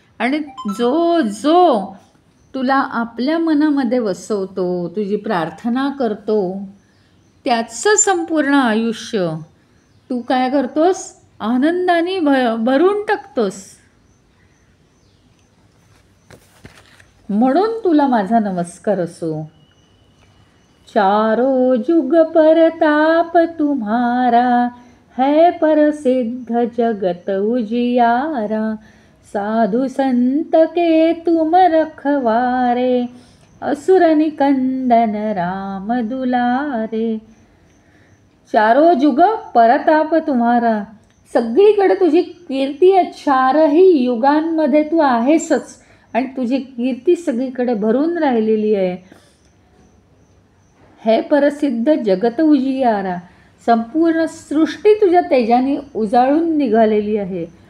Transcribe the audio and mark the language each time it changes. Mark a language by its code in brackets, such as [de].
[mr] आणि जो जो तुला आपल्या मनामध्ये वसवतो, तुझी प्रार्थना करतो, त्याचं संपूर्ण आयुष्य तू काय करतोस, आनंदाने भरून टाकतोस. म्हणून तुला माझा नमस्कार असो. [hi] चारो जुग परताप तुम्हारा, है प्रसिद्ध जगत उजियारा, साधु संत के तुम रखवारे, असुर निकंदन राम दुलारे. चारो जुग परताप तुम्हारा, [mr] सगळीकडे तुझी कीर्ती आहे. चारही युगांमध्ये तू आहेसच आणि तुझी कीर्ती सगळीकडे भरून राहिलेली आहे. [hi] हे प्रसिद्ध जगत उजियारा, [mr] संपूर्ण सृष्टी तुझ्या तेजाने उजाळून निघालेली आहे.